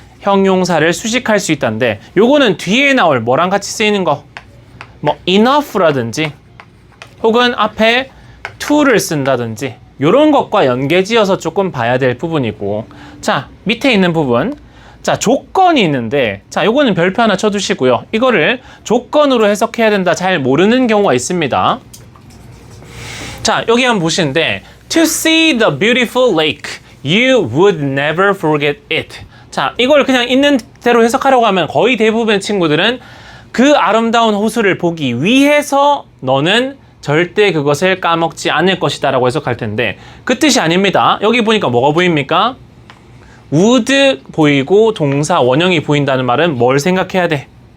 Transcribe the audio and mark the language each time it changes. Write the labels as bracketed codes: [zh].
[ko] 형용사를 수식할 수 있다는데 요거는 뒤에 나올 뭐랑 같이 쓰이는 거 뭐 enough라든지 혹은 앞에 to를 쓴다든지 요런 것과 연계지어서 조금 봐야 될 부분이고 자, 밑에 있는 부분 자, 조건이 있는데 자, 요거는 별표 하나 쳐두시고요. 이거를 조건으로 해석해야 된다 잘 모르는 경우가 있습니다. [en] 자, 여기 한번 보시는데 To see the beautiful lake, you would never forget it. [ko] 자, 이걸 그냥 있는 대로 해석하려고 하면 거의 대부분의 친구들은 그 아름다운 호수를 보기 위해서 너는 절대 그것을 까먹지 않을 것이다 라고 해석할 텐데 그 뜻이 아닙니다. 여기 보니까 뭐가 보입니까? would 보이고 동사 원형이 보인다는 말은 뭘 생각해야 돼?